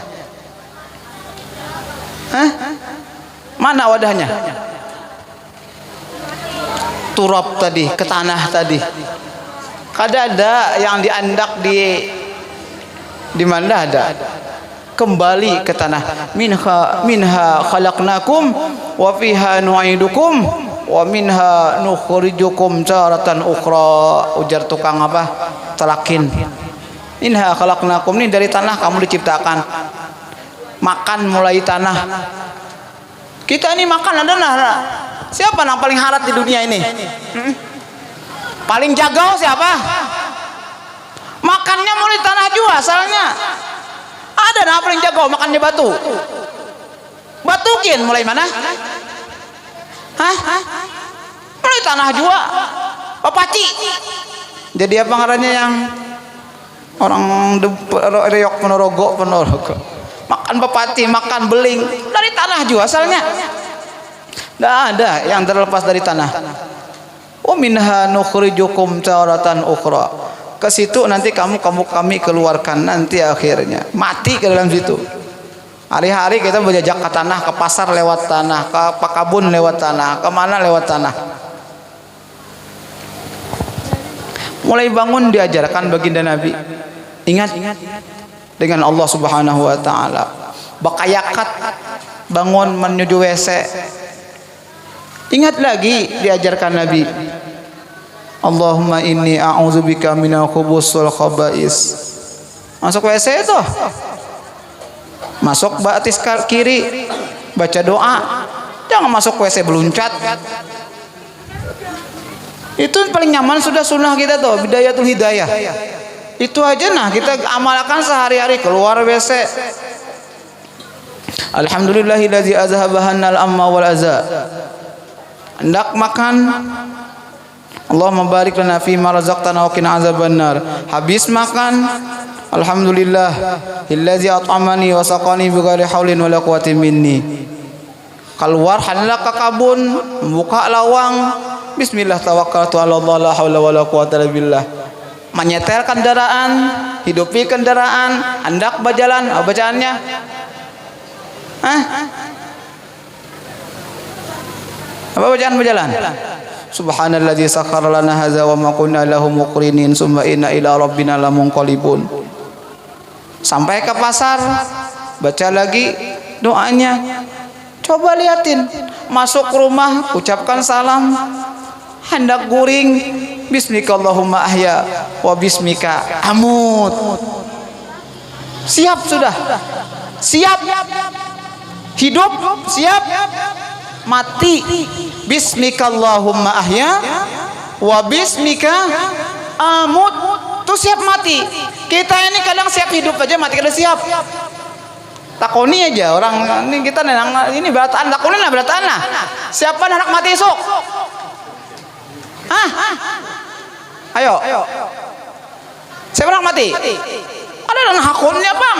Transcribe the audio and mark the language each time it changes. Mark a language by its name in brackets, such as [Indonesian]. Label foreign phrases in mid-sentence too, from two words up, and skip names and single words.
[Banjar] Mana wadahnya? Turap tadi, ke tanah tadi. Kada ada yang diandak di mana ada. Kembali ke tanah. [Arabic] منها خلقناكم وفيها نعيدكم ومنها نخرجكم تارة أخرى. [Banjar] Ujar tukang apa? Telakin. [Arabic] منها خلقناكم, [Banjar] ini dari tanah kamu diciptakan. Makan mulai tanah. Kita ini makan adalah siapa yang paling harat di dunia ini? Paling jago siapa? Makannya mulai tanah juga asalnya. Ada yang paling jago makannya batu. Batukin mulai mana? Mulai tanah juga. Papaci. Jadi apa ngarannya yang orang reok ponorogo. Makan pepati, makan beling dari tanah juga asalnya. Tidak ada yang terlepas dari tanah. [Arabic] ومنها نخرجكم تارة أخرى. [Banjar] Ke situ nanti kami keluarkan nanti akhirnya mati ke dalam situ. Hari-hari kita berjejak ke tanah, ke pasar lewat tanah, ke pakabun lewat tanah, kemana lewat tanah. Mulai bangun diajarkan baginda Nabi, ingat dengan Allah [Arabic] سبحانه وتعالى. [Banjar] Bakayakat bangun menuju WC. Ingat lagi diajarkan Nabi. [Arabic] اللهم إني أعوذ بك من الخبث والخبائث. [Banjar] Masuk WC itu. Masuk batis kiri, baca doa. Jangan masuk WC beluncat. Itu paling nyaman sudah sunnah kita tuh, bidayatul hidayah. Itu aja nah kita amalkan sehari-hari keluar WC. [Arabic] الحمد لله الذي أذهب عنا الغم والأذى. [Banjar] Hendak makan, [Arabic] اللهم بارك لنا فيما رزقتنا وقنا عذاب النار. [Banjar] Habis makan, [Arabic] الحمد لله الذي أطعمني وسقاني بغير حول ولا قوة مني. [Banjar] Keluar hendak ke kabun, membuka lawang, [Arabic] بسم الله توكلت على الله لا حول ولا قوة إلا بالله. [Banjar] Menyetel kendaraan, hidupi kendaraan, hendak berjalan, bacaannya apa bacaan berjalan? [Arabic] سبحان الذي سخر لنا هذا وما كنا له مقرنين ثم إنا إلى ربنا لمنقلبون. [Banjar] Sampai ke pasar, baca lagi doanya. Coba liatin, masuk rumah ucapkan salam, hendak guring, [Arabic] باسمك اللهم أحيا وباسمك أموت. [Banjar] Siap sudah. Siap. Hidup siap. [Arabic] Mati باسمك اللهم أحيا وباسمك أموت. [Banjar] Tuh siap mati. Kita ini kadang siap hidup aja, mati kada siap. Takoni aja orang ini, kita nenang ini berataan, takoni lah berataan lah. Siapa anak mati esok? Ayo. Siapa anak mati? Ada anak hakunnya bang.